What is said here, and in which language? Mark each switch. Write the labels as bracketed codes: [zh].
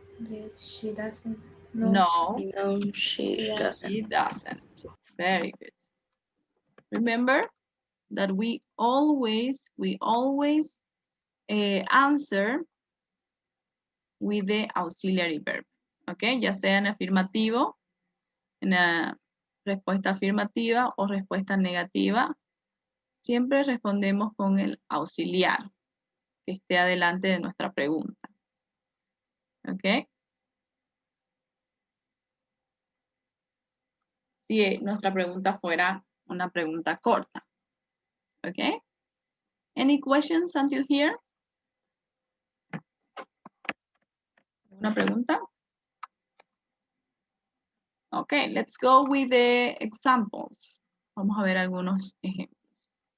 [en] Yes, she doesn't. no, No, she doesn't. she doesn't. Very good. Remember that we always answer with the auxiliary verb. ¿Ok? [es] Ya sea en afirmativo, en la respuesta afirmativa o respuesta negativa, siempre respondemos con el auxiliar que esté adelante de nuestra pregunta. ¿Ok? Si nuestra pregunta fuera una pregunta corta. ¿Ok? [en] Any questions until here? [es] ¿Una pregunta? [en] Okay, let's go with the examples. [es] Vamos a ver algunos ejemplos.